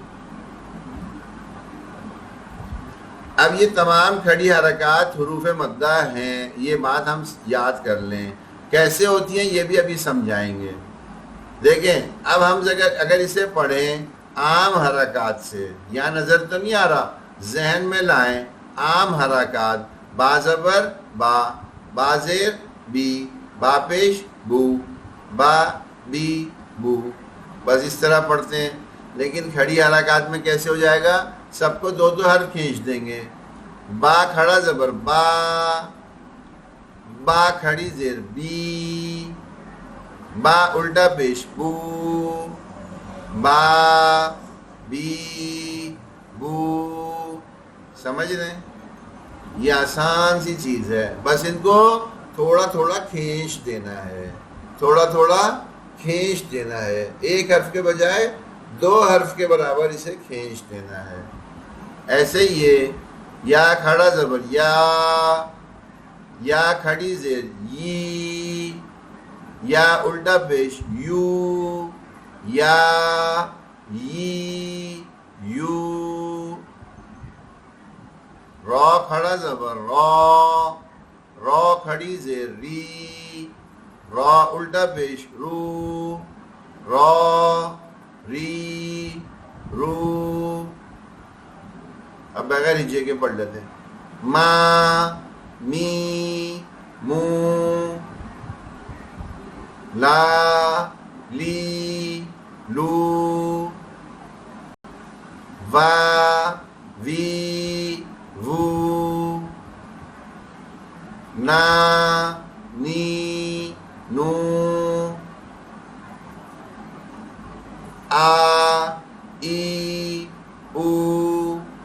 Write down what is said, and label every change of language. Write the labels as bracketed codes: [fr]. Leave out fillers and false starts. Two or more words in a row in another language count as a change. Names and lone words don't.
[ur] اب یہ تمام کھڑی حرکات حروف مدہ ہیں، یہ بات ہم یاد کر لیں. کیسے ہوتی ہیں یہ بھی ابھی سمجھائیں گے. دیکھیں اب ہم اگر اسے پڑھیں عام حرکات سے، یہاں نظر تو نہیں آ رہا، ذہن میں لائیں. عام حرکات، با زبر با، با زیر بی، با پیش بو، با بی بو، بس اس طرح پڑھتے ہیں. لیکن کھڑی حرکات میں کیسے ہو جائے گا؟ سب کو دو دو حرف کھینچ دیں گے. با کھڑا زبر با، با کھڑی زیر بی، با الٹا پیش بو، با بی بو. سمجھ رہے ہیں؟ یہ آسان سی چیز ہے، بس ان کو تھوڑا تھوڑا کھینچ دینا ہے، تھوڑا تھوڑا کھینچ دینا ہے. ایک حرف کے بجائے دو حرف کے برابر اسے کھینچ دینا ہے. ایسے یہ یا کھڑا زبر یا کھڑی زیر یی، یا الٹا پیش یو، یا یی یو. را کھڑا زبر را کھڑی زیر ری، را الٹا پیش رو، را ری رو. اب بغیر ہجے کے پڑھ لیتے ہیں. ما می مو، لا لی لو، وا وی وو، نا نی نو، آ ای او،